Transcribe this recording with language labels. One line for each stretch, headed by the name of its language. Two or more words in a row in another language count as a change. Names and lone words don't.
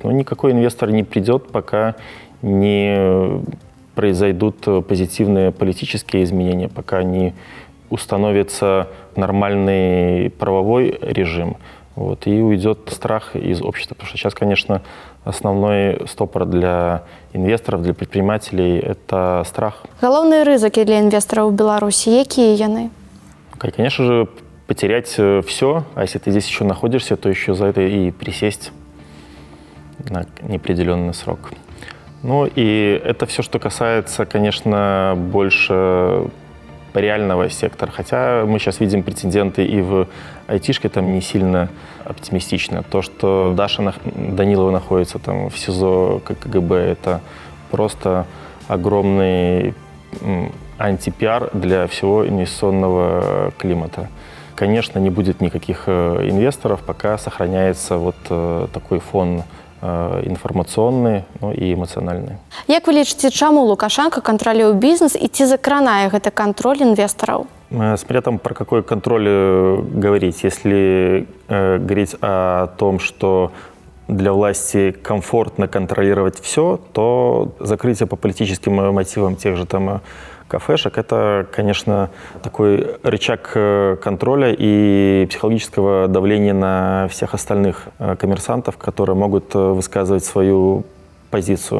Russian: Но никакой инвестор не придет, пока не произойдут позитивные политические изменения, пока не установится нормальный правовой режим. И уйдет страх из общества. Потому что сейчас, конечно, основной стопор для инвесторов, для предпринимателей – это страх.
Belarusian: Галоўныя рызыкі для інвестараў у Беларусі, якія яны?
Russian: Конечно же, потерять все, а если ты здесь еще находишься, то еще за это и присесть на неопределенный срок. И это все, что касается, конечно, больше реального сектора. Хотя мы сейчас видим прецеденты и в айтишке там не сильно оптимистично. То, что Даша Данилова находится там в СИЗО КГБ, это просто огромный антипиар для всего инвестиционного климата. Конечно, не будет никаких инвесторов, пока сохраняется вот такой фон
Belarusian: інфармацыйны, і эмацыянальны. Як вы лічыце, чаму Лукашенко кантралюе бізнес і ці закранае гэта
Russian: контроль инвесторов? Смотря там про какой контроль говорить. Если говорить о том, что для власти комфортно контролировать все, то закрытие по политическим мотивам тех же там кафешек – это, конечно, такой рычаг контроля и психологического давления на всех остальных коммерсантов, которые могут высказывать свою позицию.